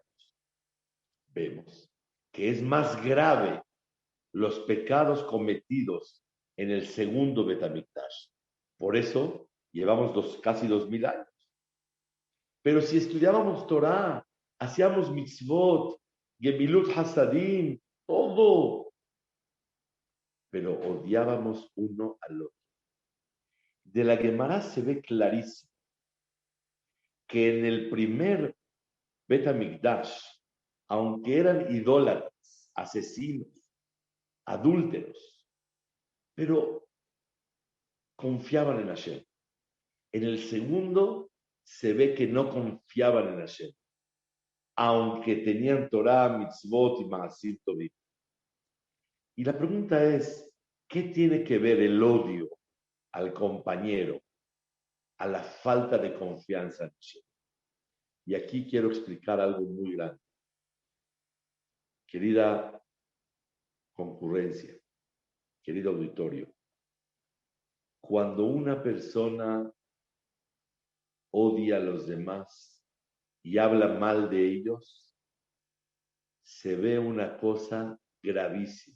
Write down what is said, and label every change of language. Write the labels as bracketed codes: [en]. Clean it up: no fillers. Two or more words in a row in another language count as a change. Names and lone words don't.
[es] Vemos que es más grave los pecados cometidos en el segundo Betamikdash. Por eso llevamos casi 2000 años. Pero si estudiábamos Torah, hacíamos mitzvot, [he] גמילות חסדים, [es] todo, pero odiábamos uno al otro. De la Gemara se ve clarísimo que en el primer Betamikdash, aunque eran idólatras, asesinos, adúlteros, pero confiaban en Hashem. En el segundo se ve que no confiaban en Hashem, aunque tenían Torah, mitzvot y [he] מעשים טובים. [es] Y la pregunta es, ¿qué tiene que ver el odio al compañero, a la falta de confianza en Hashem? Y aquí quiero explicar algo muy grande. Querida concurrencia, querido auditorio, cuando una persona odia a los demás y habla mal de ellos, se ve una cosa gravísima.